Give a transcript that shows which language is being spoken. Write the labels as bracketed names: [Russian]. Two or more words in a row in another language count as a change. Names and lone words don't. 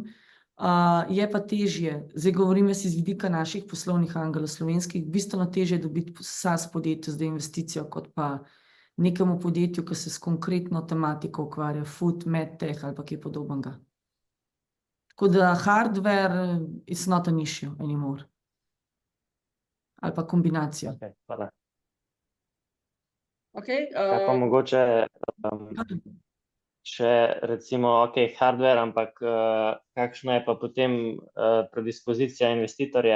[Slovenian] Je pa težje, zdaj govorim jaz iz vidika naših poslovnih angelov slovenskih, bistveno težje dobiti SaaS podjetje za investicijo, kot pa nekemu podjetju, ki se s konkretno tematiko ukvarja, food, medtech ali pa kaj podobnega. Tako da [English] hardware is not an issue anymore. [Slovenian] Ali pa kombinacija. Okay, hvala. Ok. Pa mogoče še recimo, hardware, ampak kakšna je pa potem predispozicija investitorja?